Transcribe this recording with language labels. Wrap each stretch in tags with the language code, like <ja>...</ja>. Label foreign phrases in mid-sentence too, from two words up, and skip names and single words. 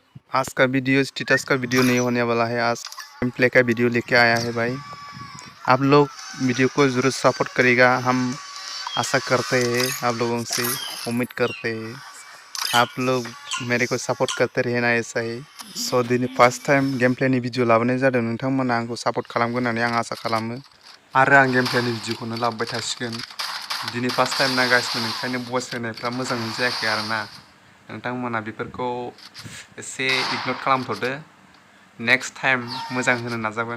<hi>आज का वीडियो स्टेटस का वीडियो नहीं होने वाला है, आज</hi> <en>game play</en> <hi>का वीडियो लेके आया है भाई। आप लोग वीडियो को ज़रूर सपोर्ट करेगा, हम आशा करते हैं, आप लोगों से उम्मीद करते हैं आप लोग मेरे को सपोर्ट करते रहे ना ऐसा ही।</hi> <brx>सो दिनै</brx> <en>first time</en> <brx>गेम प्लेनि वीडियो लाबोनाय जादों। नोंथांमोना आंखौ सपोर्ट खालामगोन होननानै आं आसा खालामो आरो आं गेम प्लेनि वीडियोखौनो लाबोबाय थासिगोन। दिनै</brx> <en>first time</en> <brx>नायगासिनो, ओंखायनो भइस होनायफ्रा मोजाङै जायाखै आरोना। नोंथांमोना बेफोरखौ एसे इगनर खालामथ'दो,</brx> <en>next time</en> <brx>मोजां होनो नाजागोन।</brx>